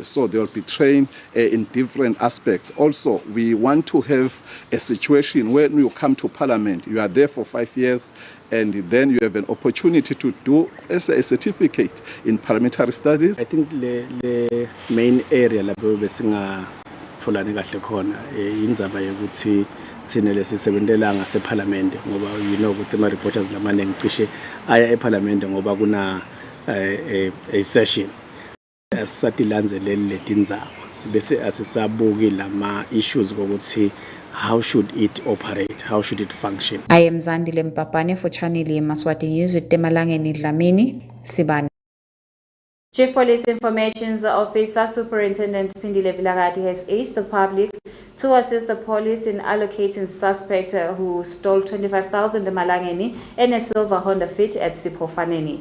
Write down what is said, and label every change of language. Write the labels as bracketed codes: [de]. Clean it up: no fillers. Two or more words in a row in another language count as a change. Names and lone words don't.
[en] So they will be trained in different aspects. Also, we want to have a situation when you come to Parliament, you are there for 5 years, and then you have an opportunity to do a certificate in parliamentary studies. I think the main area [ss] lapho besingatholani kahle khona indzaba yokuthi thina lesisebenzela ngaseParliament ngoba [en] you know [ss] ukuthi ama reporters lamaningi cishe aya eParliament ngoba kuna [en] a session. [ss] asisatilanzeleli letindzaba sibese asisabuki lama issues ukuthi [en] how should it operate, how should it function. I am Zandile Mpapane for Channel Yemaswati News with Temalangeni Dlamini Sibani. Chief Police Information Officer Superintendent Pindile Vilagati has urged the public to assist the police in allocating suspect who stole 25,000 Malangeni and a silver Honda Fit at Sipofaneni.